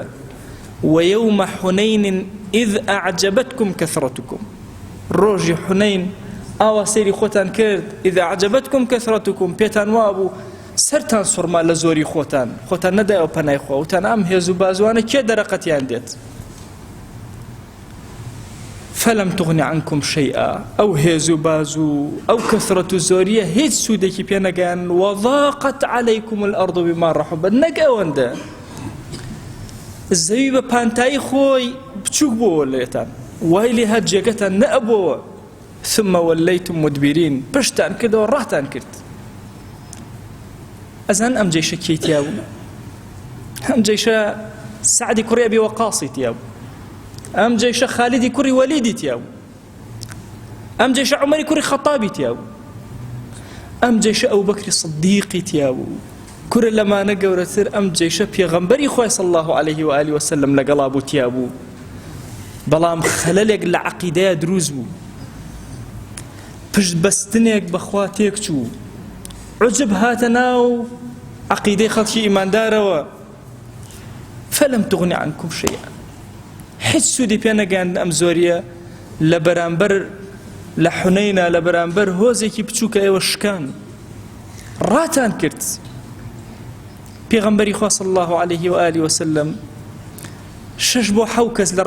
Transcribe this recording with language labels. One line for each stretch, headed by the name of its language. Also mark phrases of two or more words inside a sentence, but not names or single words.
Arabic: وەیەومە حونەین ئیذ ئەعجەبەتکم کەثرەتکم.
Central Kurdish: ڕۆژی حونەین ئاوا سەیری خۆتان کرد،
Arabic: ئیذ ئەعجەبەتکم کەثرەتکم،
Central Kurdish: پێتان وابوو سەرتان سوڕما لە زۆری خۆتان نەدایەوە پەنای خوا وتان ئەم هێز و بازوانە کێ دەرەقەتیان دێت
Arabic: فلم تغني عنكم شيئا
Central Kurdish: أو هێز و باز و ئەو کەثرەت و زۆریە هیچ سوودێکی پێ نەگەیان
Arabic: وضاقت عليكم الأرض بما رحبت
Central Kurdish: نەک ئەوەندە زەوی بە پانتایی خۆی بچووک بۆوە لێتان وای لێ هەر جێگەتان نەئەبووە
Arabic: ثم وليتم مدبرين
Central Kurdish: پشتان کردەوە ڕاتان کرد ئەزان ئەم جەیشە کێی تیا بوو ئەم جەیشە سعدی کوڕی ئەبی وەقاسی تیا بوو ئەم جەیشە خالیدی کوڕی وەلیدی تیا بوو ئەم جەیشە عومەری کوڕی خەتابی تیا بوو ئەم جەیشە ئەوبەکری سدیقی تیا بوو کورە لەمانە گەورەتر ئەم جەیشە پێغەمبەری خوای
Arabic: صلی الله عليه و آله وسلم
Central Kurdish: لەگەڵا بوو تیا بوو بەڵام خەلەلێک لە عەقیدەیە دروست بوو پشت بەستنێک بەخوا تێک چوو عجب هاتە ناو عەقیدەی خەڵکی ئیماندارەوە
Arabic: فلم تغني عنكم شيئا
Central Kurdish: هیچ سوودی پێ نەگەیاند ئەم زۆریە لە بەرامبەر لە حونەینە لە بەرامبەر هۆزێکی بچووکە ئێوە شکان ڕاتان کرد پێغەمبەری خوا
Arabic: صلی الله عليه و آله وسلم
Central Kurdish: 6 بۆ 7 کەس لە